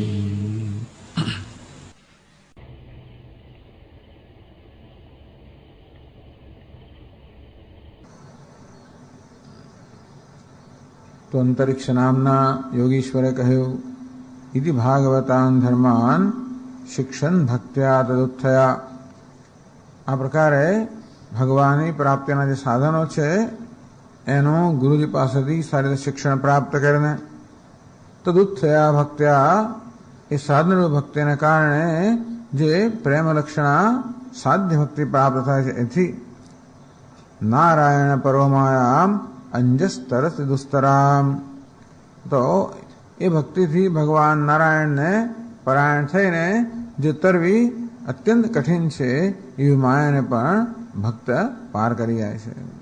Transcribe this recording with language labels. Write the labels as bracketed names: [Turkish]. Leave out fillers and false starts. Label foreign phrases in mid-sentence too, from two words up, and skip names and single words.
[Sanskrit] तो अंतरिक्ष नामना योगीश्वर कहयो इति भागवतान धर्मान शिक्षण भक्त्या तदुत्थया। [Gujarati] આ પ્રકારે ભગવાનની પ્રાપ્તિના જે સાધનો છે એનો ગુરુજી પાસેથી સારી રીતે શિક્ષણ પ્રાપ્ત કરીને [Sanskrit] તદુત્થયા ભક્ત્યા [Gujarati] એ સાધન ભક્તિને કારણે જે પ્રેમ લક્ષણા સાધ્ય ભક્તિ પ્રાપ્ત થાય છે એથી [Sanskrit] નારાયણ પરોમાયામ અંજસ્તરસ દુસ્તરામ [Gujarati] તો એ ભક્તિથી ભગવાન નારાયણને પરાયણ થઈને જે તરવી અત્યંત કઠિન છે એવી માયાને પણ ભક્ત પાર કરી જાય છે.